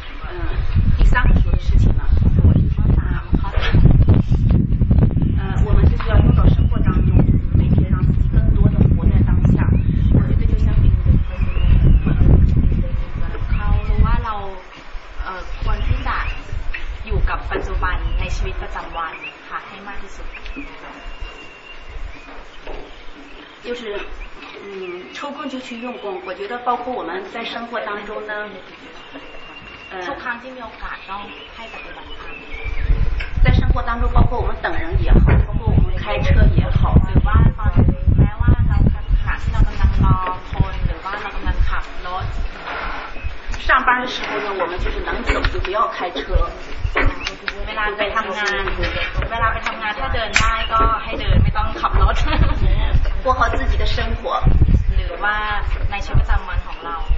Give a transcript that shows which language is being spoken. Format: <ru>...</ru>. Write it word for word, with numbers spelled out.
<zh>嗯，第三个说的事情呢，我是说啥？好的，呃，我们就是要用到生活当中，每天让自己更多的活在当下。我觉得就像别人的说的，</zh> <th>เขารู้ว่าเราเอ่อควรที่จะอยู่กับปัจจุบันในชีวิตประจำวันค่ะให้มากที่สุด</th> <zh>就是嗯，抽空就去用功。我觉得包括我们在生活当中呢。</zh> <th>ทุกครั้งที่มีโอกาสต้องให้ปฏิบัติธรรม</th> <zh>在生活当中，包括我们等人也好，包括我们开车也好，</zh> <th>หรือว่าตอนแม้ว่าเราขณะที่เรากำลังรอคนหรือว่าเรากำลังขับรถ</th> <zh>上班的时候呢，我们就是能走就不要开车。</zh> <th>เวลาไปทำงานเวลาไปทำงานถ้าเดินได้ก็ให้เดินไม่ต้องขับรถ</th> <zh>过好自己的生活。</zh> <th>หรือว่าในชีวิตประจำวันของเรา</th>